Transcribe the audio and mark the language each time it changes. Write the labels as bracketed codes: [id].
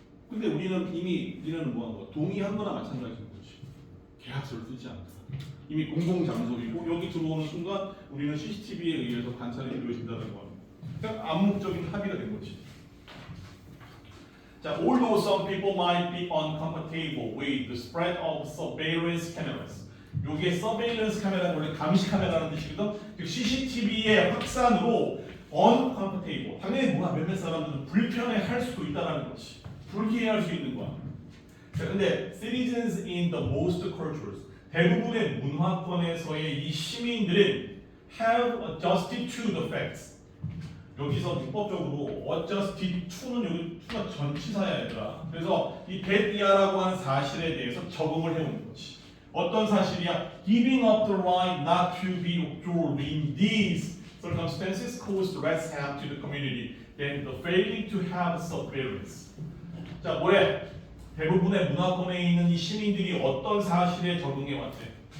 [ko] 근데 우리는 뭐 한 거야? 동의한 거나 마찬가지인 거지. 계약서를 쓰지 않다. 이미 공공장소이고 여기 들어오는 순간 우리는 CCTV에 의해서 관찰이 이루어진다는 거. 그러니까 암묵적인 합의가 된 거지. [en] 자, although some people might be uncomfortable with the spread of surveillance cameras. [ko] 여기에 surveillance 카메라 원래 감시 카메라라는 뜻이거든. 그 CCTV의 확산으로 uncomfortable. 당연히 뭐야 몇몇 사람들은 불편해할 수도 있다라는 거지. 불쾌해할 수 있는 거야. [en] 자, 근데 citizens in the most cultures [ko] 대부분의 문화권에서의 이 시민들은 [en] have adjusted to the facts. [ko] 여기서 문법적으로 adjusted to는 여기 to가 전치사야 얘들아. 그래서 이 that-i라고 하는 사실에 대해서 적응을 해오는 거지. 어떤 사실이야? [en] Giving up the right not to be observed in these circumstances caused less harm to the community than the failing to have surveillance. [ko] 자, 뭐래? 대부분의 문화권에 있는 이 시민들이 어떤 사실에 적응해 왔대?